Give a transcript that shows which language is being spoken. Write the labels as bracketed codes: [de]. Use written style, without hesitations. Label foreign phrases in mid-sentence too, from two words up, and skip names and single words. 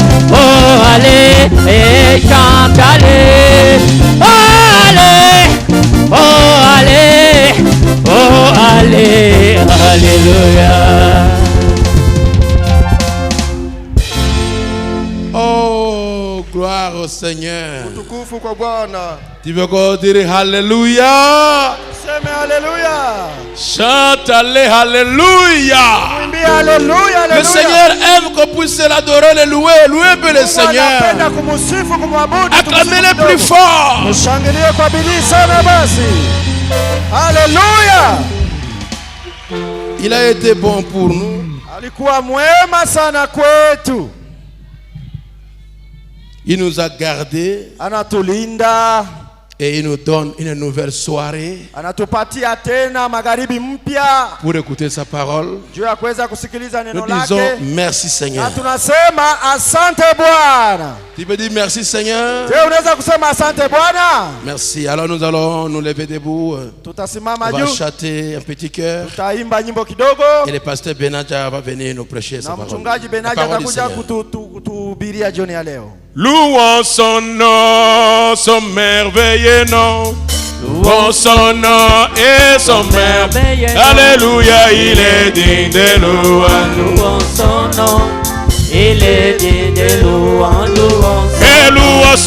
[fr] Oh, allez. Et chante, allez. Oh, allez. Oh, allez. Oh, allez. Alléluia. Oh, gloire au Seigneur. [sw] Utukufu kwa Bwana. [fr] Tu veux qu'on dise Alléluia? [sw] Seme Alléluia. [fr] Chante Alléluia. [sw] Mwimbi Alléluia, Alléluia. [fr] Le Seigneur aime qu'on puisse l'adorer, le louer. Louez peu le Seigneur. [sw] Anapenda kumusifu, kumwabudu. [fr] Acclamez-le plus fort. [sw] Mshangilie kwa bidii sana basi. [fr] Alléluia. Il a été bon pour nous. [sw] Alikuwa mwema sana kwetu. [fr] Il nous a gardés [sw] Anatulinda. [fr] et il nous donne une nouvelle soirée [sw] Anatupatia tena magharibi mpya [fr] pour écouter sa parole. [sw] juu ya kuweza kusikiliza neno [fr] Nous disons [sw] lake. [fr] merci Seigneur. [sw] Na tunasema asante Bwana. [fr] Tu peux dire merci Seigneur. [sw] Je unaweza kusema asante Bwana? [fr] Merci. Alors nous allons nous lever debout. [sw] Tutasimama [fr] On va [sw] juu. [fr] chanter un petit cœur. [sw] Tutaimba nyimbo kidogo. [fr] Et le pasteur Benadja va venir nous prêcher sa [sw] Na [fr] parole. [sw] mchungaji [fr] La [sw] Benaja [fr] parole du [sw] atakuja [fr] Seigneur. [sw] kutuhubiria jioni ya leo. [fr] Louons son nom, son merveilleux nom. Louons son nom et son merveilleux nom. Alléluia, il est digne de louange. Louons son nom, il est digne de louange. Et louons son